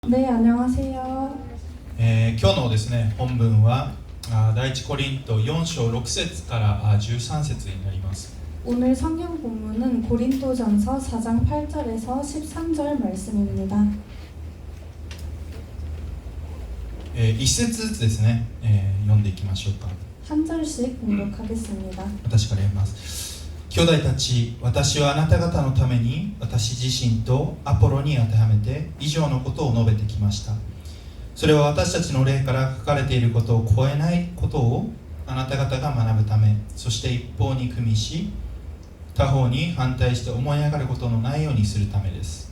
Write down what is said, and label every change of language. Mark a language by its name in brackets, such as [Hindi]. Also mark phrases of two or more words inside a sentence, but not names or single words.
[Korean] 네, 안녕하세요. [Japanese] 今日のですね、本文は第一コリント4章6節から13節になります。 [Korean] 오늘 성경 본문은 고린도전서 4장 8절에서 13절 말씀입니다. [Japanese] 一節ずつですね、読んでいきましょうか。 [Korean] 한 절씩 공독하겠습니다. [Japanese] 私から読みます。兄弟たち、私はあなた方のために私自身とアポロに当てはめて以上のことを述べてきました。それは私たちの霊から書かれていることを超えないことをあなた方が学ぶため、そして一方に組みし他方に反対して思い上がることのないようにするためです。